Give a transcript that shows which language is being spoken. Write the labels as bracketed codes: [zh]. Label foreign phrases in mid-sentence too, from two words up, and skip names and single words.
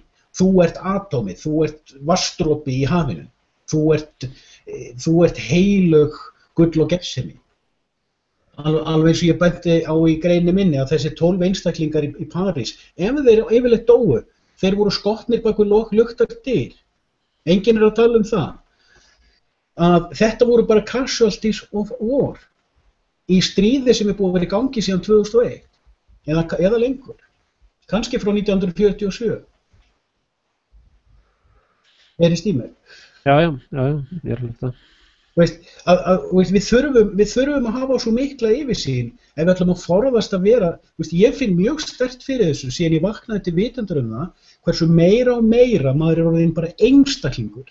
[is] Þú ert atómið, þú ert vatnsdropi í hafinu, þú ert heilög gull og gefsemi. Alveg eins og ég benti á í greini minni að þessi 12 einstaklingar í París, ef þeir yfirleitt dóu, þeir voru skotnir bak við luktar dyr. Enginn að tala það. Að þetta voru bara [en] casualties of war [is] í stríði sem búið að vera í gangi síðan 2001 eða lengur, kannski frá 1947. Í stímur? Já, ég er hluta. Við þurfum að hafa svo mikla yfirsýn ef við ætlum að forðast að vera, ég finn mjög sterkt fyrir þessu síðan ég vaknaði til vitundur það, hversu meira og meira maður orðinn bara einstaklingur.